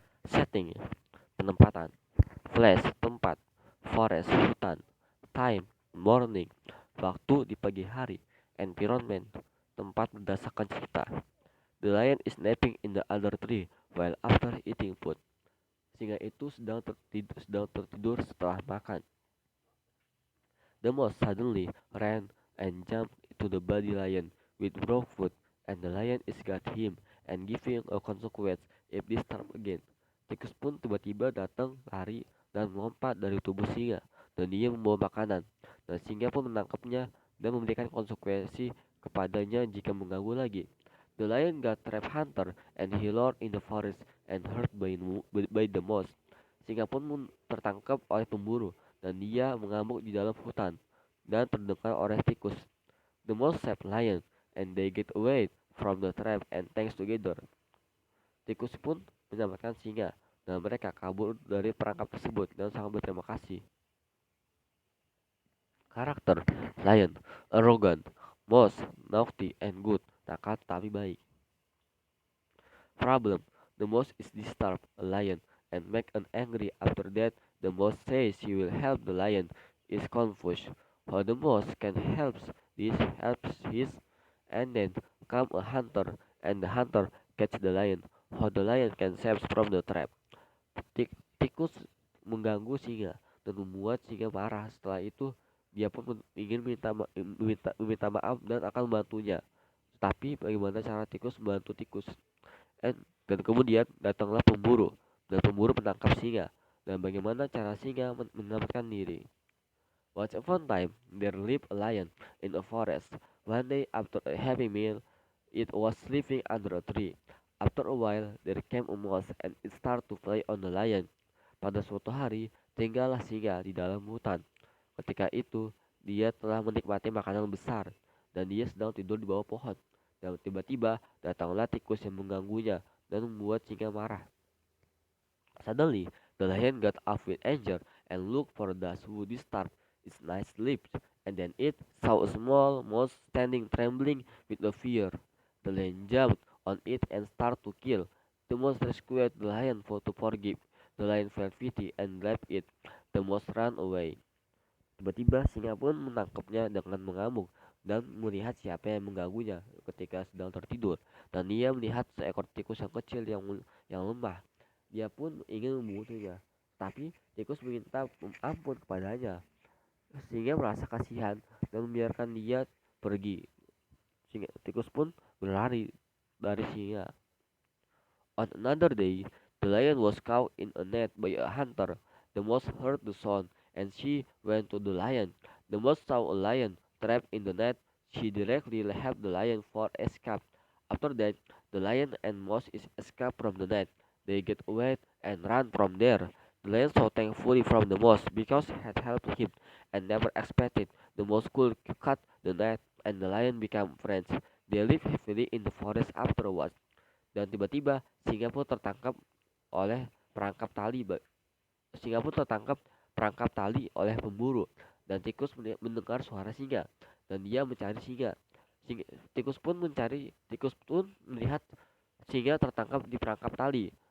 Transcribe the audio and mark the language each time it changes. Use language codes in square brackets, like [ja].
[id] Setting, penempatan, place, tempat, forest, hutan, time, morning, waktu di pagi hari, environment, tempat berdasarkan cerita. [en] The lion is napping in the other tree while after eating food. [id] Singa itu sedang tertidur setelah makan. [en] The mouse suddenly ran and jumped to the buddy lion with raw food, and the lion is got him and giving a consequence if disturbed again. [id] Tikus pun tiba-tiba datang, lari, dan melompat dari tubuh singa, dan dia membawa makanan. Dan singa pun menangkapnya dan memberikan konsekuensi kepadanya jika mengganggu lagi. [en] The lion got trap hunter and he lured in the forest and hurt by the mouse. [id] Singa pun tertangkap oleh pemburu dan dia mengamuk di dalam hutan dan terdengar oleh tikus. [en] The mouse saved lion and they get away from the trap and thanks together. [id] Tikus pun menyelamatkan singa dan mereka kabur dari perangkap tersebut dan sangat berterima kasih. [en] Karakter lion, arrogant, mouse, naughty and good, [id] nakal tapi baik. [en] Problem, the mouse is disturbed a lion and make an angry. After that, the mouse says she will help the lion is confused. How the mouse can help this helps his and then come a hunter and the hunter catch the lion. How the lion can save from the trap. [id] Tikus mengganggu singa dan membuat singa marah. Setelah itu dia pun ingin meminta maaf dan akan membantunya. Tapi bagaimana cara tikus membantu tikus? Dan kemudian datanglah pemburu dan pemburu menangkap singa. Dan bagaimana cara singa menyelamatkan diri? [en] Once upon a time, there lived a lion in a forest. One day, after a heavy meal, it was sleeping under a tree. After a while, there came a mouse and it started to play on the lion. [id] Pada suatu hari, tinggallah singa di dalam hutan. Ketika itu, dia telah menikmati makanan besar dan dia sedang tidur di bawah pohon. Dan tiba-tiba datanglah tikus yang mengganggunya dan membuat singa marah. [en] Suddenly, the lion got up with anger and looked for those who disturbed its nice sleep, and then it saw a small mouse standing trembling with the fear. The lion jumped on it and started to kill. The mouse rescued the lion to forgive. The lion felt pity and left it. The mouse ran away. [id] Tiba-tiba singa pun menangkapnya dengan mengamuk dan melihat siapa yang mengganggunya ketika sedang tertidur. Dan dia melihat seekor tikus yang kecil yang lemah. Dia pun ingin membunuhnya, tapi tikus meminta ampun kepadanya. Singa merasa kasihan dan membiarkan dia pergi. Tikus pun berlari dari singa. [en] On another day, the lion was caught in a net by a hunter. The mouse heard the sound and she went to the lion. The mouse saw a lion trapped in the net. She directly helped the lion for escape. After that, the lion and mouse escaped from the net. They get away and ran from there. The lion so thankfully from the mouse because it had helped him and never expected the mouse could cut the net and the lion became friends. They lived happily in the forest afterwards. [id] Dan tiba-tiba singa pun tertangkap oleh perangkap tali. Singa pun tertangkap perangkap tali oleh pemburu dan tikus mendengar suara singa dan dia mencari singa. Tikus pun melihat singa tertangkap di perangkap tali.